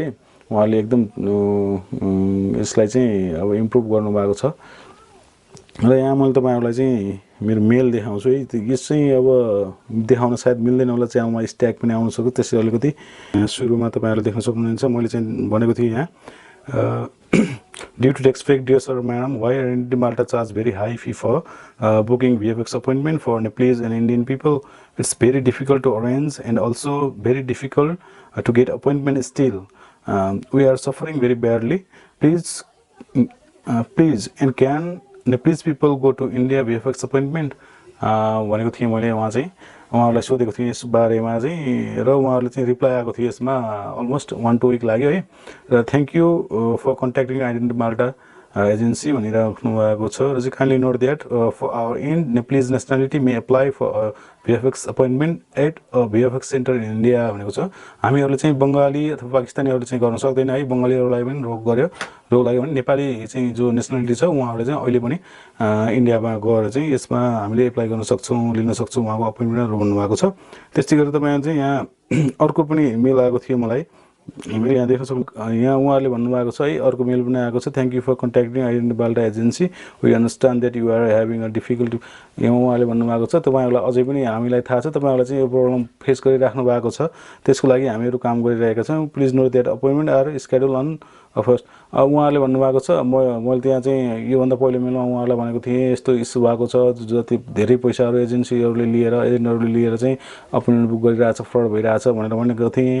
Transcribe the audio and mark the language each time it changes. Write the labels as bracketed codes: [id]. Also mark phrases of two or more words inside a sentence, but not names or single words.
[ne] उहाँले एकदम यसलाई चाहिँ अब इम्प्रुभ गर्नु भएको छ। र यहाँ मैले तपाईहरुलाई चाहिँ मेरो मेल देखाउँछु है। यो चाहिँ अब देखाउन सायद मिल्दैन होला, च्यानलमा स्ट्याग पनि आउन सक्छ, त्यसै अलिकति सुरुमा तपाईहरुले देख्न सक्नुहुन्छ। मैले चाहिँ भनेको थिएँ यहाँ [en] due to tax effect, dear sir, madam, why are Malta charge very high fee for booking VFX appointment for Nepalese and Indian people? It's very difficult to arrange and also very difficult to get appointment still. We are suffering very badly. Please, and can Nepalese people go to India VFX appointment? [ne] भनेको थिएँ मैले वहाँ चाहिँ उहाँहरुलाई सोधेको थिएँ यस बारेमा चाहिँ, र उहाँहरुले चाहिँ रिप्लाई आएको थियो यसमा अलमोस्ट 1-2 वीक लाग्यो है। र [en] thank you for contacting Identity Malta Agency [ne] भनिराख्नु भएको छ। र चाहिँ [en] kindly note that for our and Nepalese nationality may apply for VFX appointment at a VFX centre in India [ne] भनेको छ। हामीहरुले चाहिँ बंगाली अथवा पाकिस्तानीहरुले चाहिँ गर्न सक्दैन है। बंगालीहरुलाई पनि रोक लाग्यो भने नेपाली चाहिँ जो नेशनलिटी छ उहाँहरुले चाहिँ अहिले पनि इन्डियामा गएर चाहिँ यसमा हामीले एप्लाई गर्न सक्छौं, लिन सक्छौं उहाँको अपॉइन्टमेन्ट भन्नु भएको छ। त्यसै गरी तपाईहरु चाहिँ यहाँ अर्को पनि मेल आएको थियो मलाई, मैले यहाँ देख्न सक्नु यहाँ उहाँले भन्नुभएको छ है। अर्को मेल पनि आएको छ, [en] thank you for contacting Identity Malta Agency, we understand that you are having a difficulty. [ne] यहाँ उहाँले भन्नुभएको छ तपाईहरुलाई अझै पनि हामीलाई थाहा छ तपाईहरुलाई चाहिँ यो [en] problem face [ne] गरिराख्नु भएको छ, त्यसको लागि हामीहरु काम गरिरहेका छौं। [en] please note that appointment are schedule on first. [ne] उहाँले भन्नुभएको छ मैले त्यहाँ चाहिँ यो भन्दा पहिले मेलमा उहाँलाई भनेको थिएँ यस्तो इस्यु भएको छ, जति धेरै पैसाहरु एजेन्सीहरुले लिएर एजेन्टहरुले लिएर चाहिँ [en] appointment book [ne] गरिरहेछ, फ्रड भइरहेछ भनेर भनेको थिएँ।